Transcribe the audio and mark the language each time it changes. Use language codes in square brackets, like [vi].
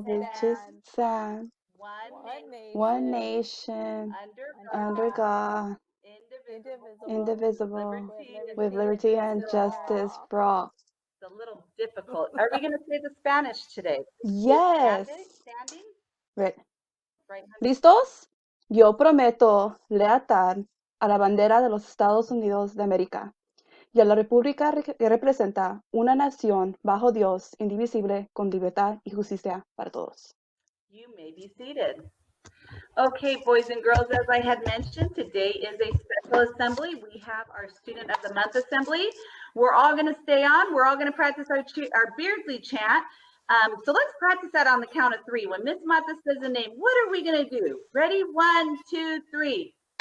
[en] which it stands, one nation, under God, indivisible, with liberty and justice for all. It's a little difficult. Are we going to say the Spanish today? Yes. Standing? Right. Right. [es] ¿Listos? Yo prometo lealtad a la bandera de los Estados Unidos de América y a la república que representa una nación bajo Dios, indivisible, con libertad y justicia para todos. [en] You may be seated. Okay, boys and girls, as I had mentioned, today is a special assembly. We have our Student of the Month assembly. We're all going to stay on. We're all going to practice our Beardsley chant. So let's practice that on the count of three. When Miss Mata says a name, what are we going to do? Ready? 1, 2, 3.